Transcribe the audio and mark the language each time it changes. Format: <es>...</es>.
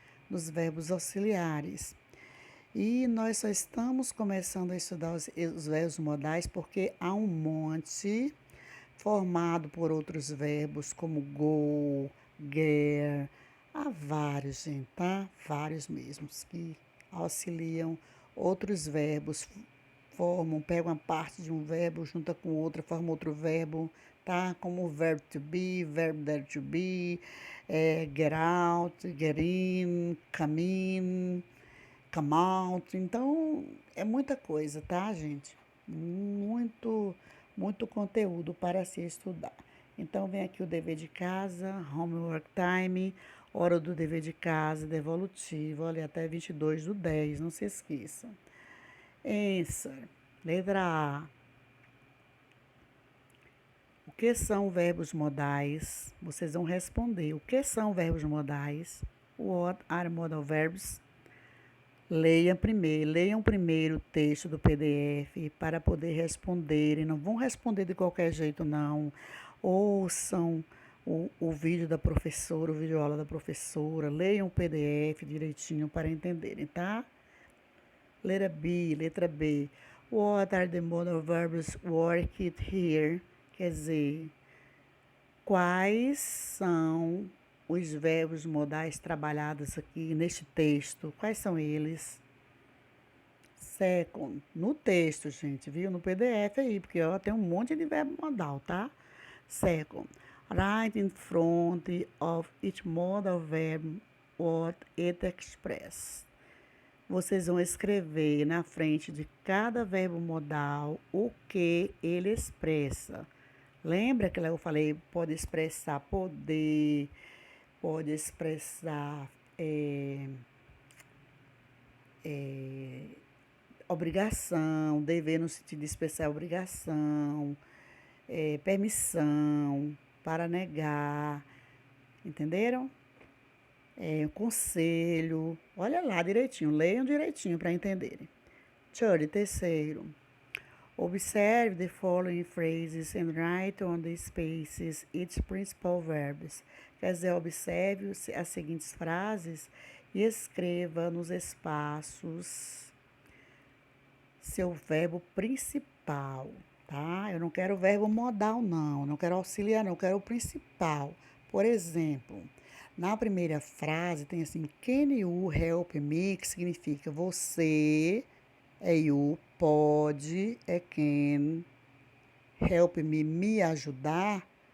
<pt>Dos verbos auxiliares. E nós só estamos começando a estudar os verbos modais porque há um monte formado por outros verbos como go, get. Há vários, gente, tá? Vários mesmos que auxiliam outros verbos, pegam uma parte de um verbo, junta com outra, formam outro verbo, tá? Como o verbo to be, verbo there to be, get out, get in, come in, come out. Então, é muita coisa, tá, gente? Muito conteúdo para se estudar. Então, vem aqui o dever de casa,</pt> <en>homework time,</en> <pt>hora do dever de casa, devolutivo, olha, até 22/10, não se esqueçam. Answer. Letra A. O que são verbos modais? Vocês vão responder. O que são verbos modais?</pt> <en>What are modal verbs?</en> <pt>Leiam primeiro o texto do PDF para poder responder. E não vão responder de qualquer jeito, não. Ouçam o vídeo da professora, o vídeo aula da professora. Leiam o PDF direitinho para entenderem, tá? Letra B.</pt> <en>What are the modal verbs worked here?</en> <pt>Quer dizer, quais são os verbos modais trabalhados aqui neste texto? Quais são eles?</pt> <en>Second,</en> <pt>no texto, gente, viu? No PDF aí, porque ó, tem um monte de verbo modal, tá?</pt> <en>Second, write in front of each modal verb what it expresses.</en> <pt>Vocês vão escrever na frente de cada verbo modal o que ele expressa. Lembra que eu falei, pode expressar poder, pode expressar obrigação, dever no sentido de expressar obrigação, permissão, para negar, entenderam? Conselho, olha lá direitinho, leiam direitinho para entenderem. Terceiro,</pt> <en>observe the following phrases and write on the spaces its principal verbs.</en> <pt>Quer dizer, observe as seguintes frases e escreva nos espaços seu verbo principal, tá? Eu não quero o verbo modal, não quero auxiliar, não, eu quero o principal. Por exemplo, na primeira frase tem assim,</pt> <en>can you help me,</en> <pt>que significa você, é you, pode, é can, help me, me ajudar.</pt>